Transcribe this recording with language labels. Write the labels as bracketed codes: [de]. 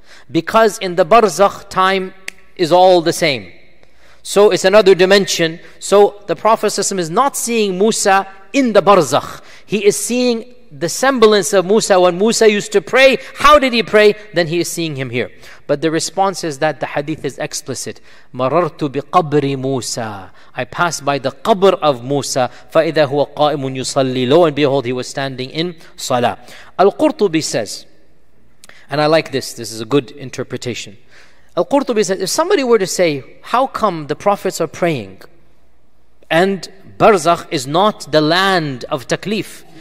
[en] Because in the Barzakh, time is all the same. So it's another dimension. So the Prophet ﷺ is not seeing Musa in the Barzakh. He is seeing the semblance of Musa when Musa used to pray. How did he pray? Then he is seeing him here. But the response is that the hadith is explicit. [ar] مَرَرْتُ بِقَبْرِ Musa. [en] I passed by the qabr of Musa. [ar] فَإِذَا هُوَ قَائِمٌ يُصَلِّي. [en] Lo and behold, he was standing in salah. Al-Qurtubi says, and I like this is a good interpretation. Al-Qurtubi says, if somebody were to say, how come the prophets are praying and Barzakh is not the land of taklif?